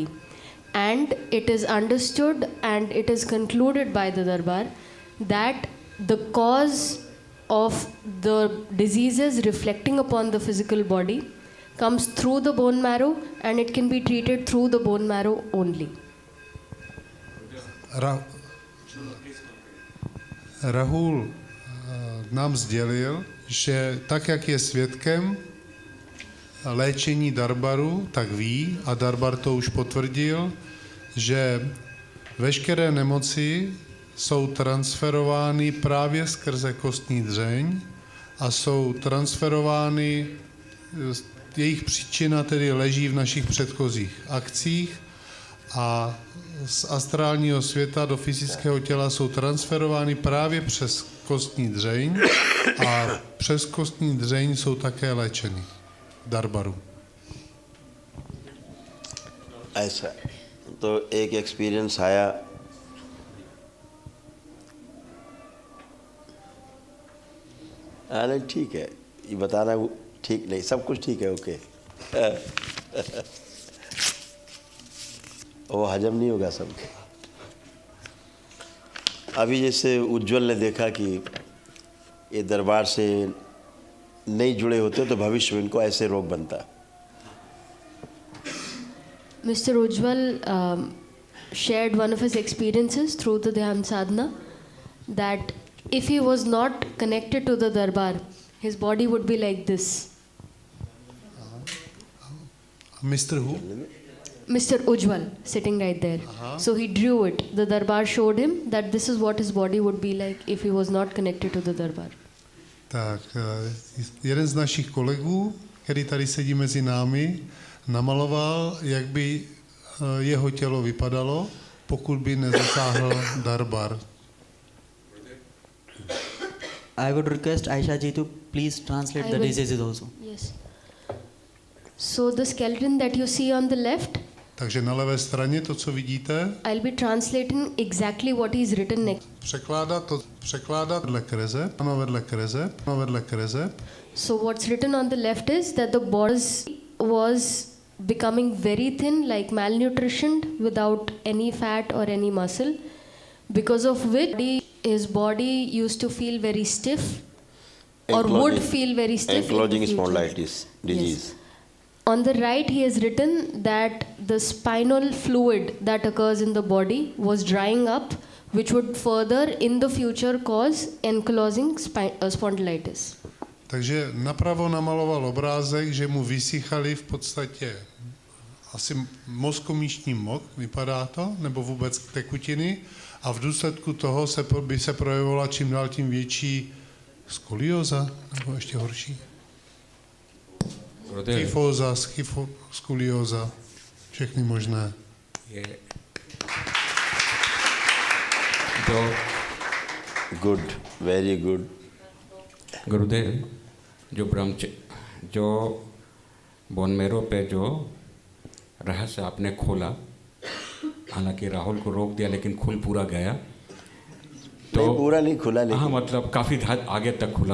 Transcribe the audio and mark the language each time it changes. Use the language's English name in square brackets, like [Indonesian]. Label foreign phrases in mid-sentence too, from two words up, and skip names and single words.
[English] And it is understood and it is concluded by the Darbar that the cause of the diseases reflecting upon the physical body comes through the bone marrow, and it can be treated through the bone marrow only. [Czech] Rahul nám sdělil, že tak, jak je svědkem léčení Darbaru, tak ví, a Darbar to už potvrdil, že veškeré nemoci jsou transferovány právě skrze kostní dřeň a jsou transferovány, jejich příčina tedy leží v našich předchozích akcích a z astrálního světa do fyzického těla jsou transferovány právě přes kostní dřeň a přes kostní dřeň jsou také léčeny Darbaru. [Hindi] ऐसा तो एक एक्सपीरियंस आया. नहीं ठीक है, ये बताना ठीक नहीं, सब कुछ ठीक है. ओके. वो हजम नहीं होगा सबके. अभी जैसे उज्जवल ने देखा कि ये दरबार से नहीं जुड़े होते तो भविष्य में इनको ऐसे रोग बनता. [English] Mr. Ujjwal shared one of his experiences through the Dhyan Sadhana that if he was not connected to the Darbar, his body would be like this. Mr. who? Mr. Ujjwal, sitting right there. So he drew it. The Darbar showed him that this is what his body would be like if he was not connected to the Darbar. [Czech] Tak, jeden z našich kolegů, který tady sedí mezi námi, namaloval, jak by jeho tělo vypadalo, pokud by nezasáhl Darbar. [English] I would request Aisha ji to please translate the diseases also. Yes. So the skeleton that you see on the left, [Czech] Takže na levé straně to, co vidíte, [English] I'll be translating exactly what is written next. [Czech] překládat vedle kreze, vedle kreze. [English] So what's written on the left is that the body was becoming very thin, like malnutritioned, without any fat or any muscle. because of which his body used to feel very stiff or would feel very stiff. Ankylosing in the future. spondylitis disease. Yes. On the right, he has written that the spinal fluid that occurs in the body was drying up, which would further in the future cause ankylosing spondylitis. [Czech] Takže napravo namaloval obrázek, že mu vysychaly v podstatě asi mozkomíšní mok, vypadá to, nebo vůbec tekutiny, a v důsledku toho by se projevovala čím dál tím větší skolioza, nebo ještě horší. Kyfóza, skolioza, všechny možné. [English] Good, very good. [Hindi] गुरुदेव जो [English] bone marrow [Hindi] पे जो रहस्य आपने खोला, हालांकि राहुल को रोक दिया लेकिन खुल पूरा गया, तो नहीं, पूरा नहीं खुला, लेकिन हाँ मतलब काफी आगे तक खुला